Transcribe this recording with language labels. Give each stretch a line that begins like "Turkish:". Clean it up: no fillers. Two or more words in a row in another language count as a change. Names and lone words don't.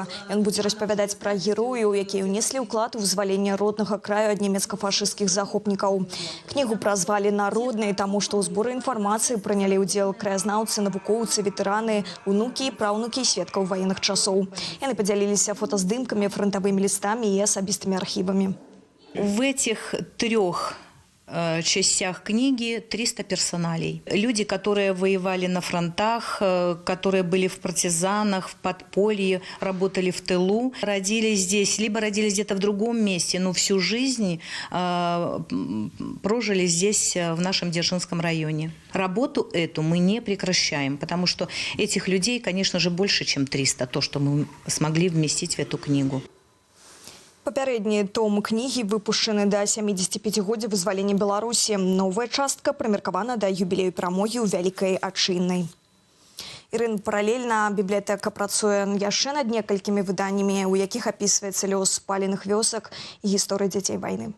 Belarusian: Ён будзе распавядаць пра герояў, якія ўнеслі ўклад у вызваленне роднага краю ад нямецка-фашысцкіх захопнікаў. Кнігу празвалі народнай, таму што ў зборы інфармацыі прынялі ўдзел краязнаўцы, навукоўцы, ветэраны, унукі і праўнукі сведкаў ваенных часоў. Яны падзяліліся фотаздымкамі, фронтавымі лістамі і асабістымі архівамі.
Russian: В этих трех частях книги 300 персоналей. Люди, которые воевали на фронтах, которые были в партизанах, в подполье, работали в тылу, родились здесь, либо родились где-то в другом месте, но всю жизнь прожили здесь, в нашем Дзержинском районе. Работу эту мы не прекращаем, потому что этих людей, конечно же, больше, чем 300, то, что мы смогли вместить в эту книгу.
Belarusian: Папярэдні том кнігі выпушчаны да 75-годдзя вызвалення Беларусі. Новая частка прымеркавана да юбілею перамогі ў Вялікай Адчыннай. Ірын, паралельна бібліятэка працуе яшчэ над некалькімі выданнямі, у якіх апісваецца лёс спаленых вёсак і гісторыя дзяцей вайны.